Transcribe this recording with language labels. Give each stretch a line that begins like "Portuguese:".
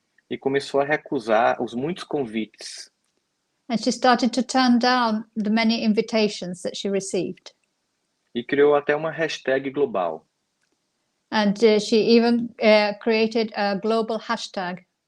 Portuguese: e começou a recusar os muitos convites
English: and she started to turn down the many invitations that she received.
Portuguese: e criou até uma hashtag global.
English: And she even created a global hashtag.